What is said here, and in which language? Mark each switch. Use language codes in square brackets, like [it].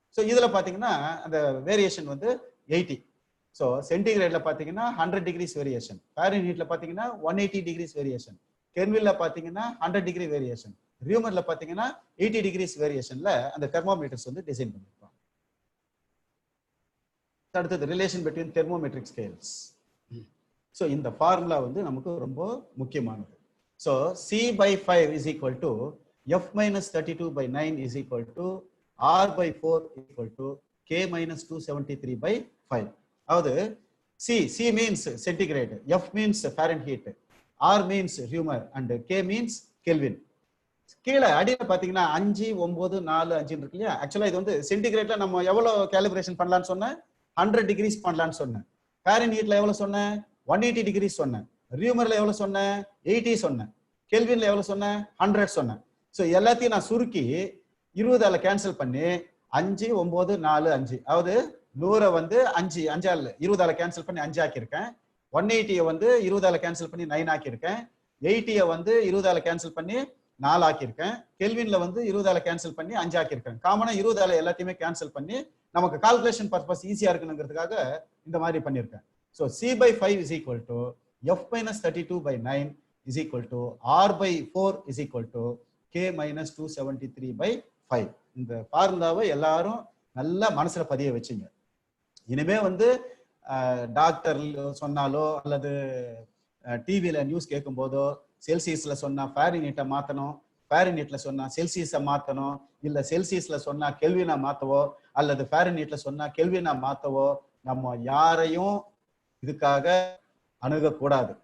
[ta] So இதுல பாத்தீங்கன்னா அந்த வேரியேஷன் வந்து 80. ஸோ சென்டிகிரேட்ல பாத்தீங்கன்னா 100 டிகிரிஸ் வேரியேஷன், ஃபாரன்ஹீட்ல பாத்தீங்கன்னா 180 டிகிரிஸ் வேரியேஷன், கெல்வின்ல பாத்தீங்கன்னா 100 டிகிரி வேரியேஷன், ரியூமர்ல பாத்தீங்கன்னா 80 டிகிரிஸ் வேரியேஷன்ல அந்த தெர்மோமீட்டர்ஸ் வந்து டிசைன் பண்ணிருப்பாங்க. அடுத்தது [en] Relation between thermometric scales. [ta] ஸோ இந்த ஃபார்முலா வந்து நமக்கு ரொம்ப முக்கியமானது. So [en] C/5 is equal to F minus 32/9 is equal to R/4 equal to K minus 273/5. [ta] அதாவது [en] C means centigrade, F means Fahrenheit, R means Reaumur and K means Kelvin. [ta] கீழே அடியில் பார்த்தீங்கன்னா 5, 9, 4, 5 இருக்கு இல்லையா? ஆக்சுவலா இது வந்து சென்டிகிரேட்ல நம்ம எவ்வளவு கேலிபிரேஷன் பண்ணலாம்னு சொன்னேன், 100 டிகிரிஸ் பண்ணலாம்னு சொன்னேன். ஃபாரன்ஹீட்ல எவ்வளவு சொன்னேன், 180 டிகிரிஸ் சொன்னேன். ரியூமர்ல எவ்வளவு சொன்னேன், 80 சொன்னேன். கெல்வின்ல எவ்வளவு சொன்னேன், 100 சொன்னேன். ஸோ எல்லாத்தையும் நான் சுருக்கி 20ஆல கேன்சல் பண்ணி 5, 9, 4, 5, அதாவது 100 வந்து 5 20ஆல கேன்சல் பண்ணி 5 ஆக்கியிருக்கேன். 180 வந்து 20ஆல கேன்சல் பண்ணி 9 ஆக்கியிருக்கேன். 80 வந்து 20ஆல கேன்சல் பண்ணி 4 ஆக்கியிருக்கேன். கெல்வின்ல வந்து 20ஆல கேன்சல் பண்ணி 5 ஆக்கியிருக்கேன். காமனா 20ஆல எல்லாத்தையுமே கேன்சல் பண்ணி நமக்கு கால்குலேஷன் பர்பஸ் ஈஸியா இருக்கணுங்கிறதுக்காக இந்த மாதிரி பண்ணியிருக்கேன். [en] So C/5 is equal to F minus 32/9 is equal to R/4 is equal to K minus 273/5. [ta] இந்த ஃபார்முலாவை எல்லாரும் நல்லா மனசுல பதிய வச்சுங்க. இனிமே வந்து டாக்டர் சொன்னாலோ அல்லது டிவியில நியூஸ் கேட்கும் போதோ செல்சியஸ்ல சொன்னா ஃபாரன்ஹீட்டை மாத்தணும், ஃபாரன்ஹீட்ல சொன்னா செல்சியஸை மாத்தணும், இல்ல செல்சியஸ்ல சொன்னா கெல்வினா மாத்தவோ அல்லது ஃபாரன்ஹீட்ல சொன்னா கெல்வினா மாத்தவோ நம்ம யாரையும் இதுக்காக அணுகக்கூடாது.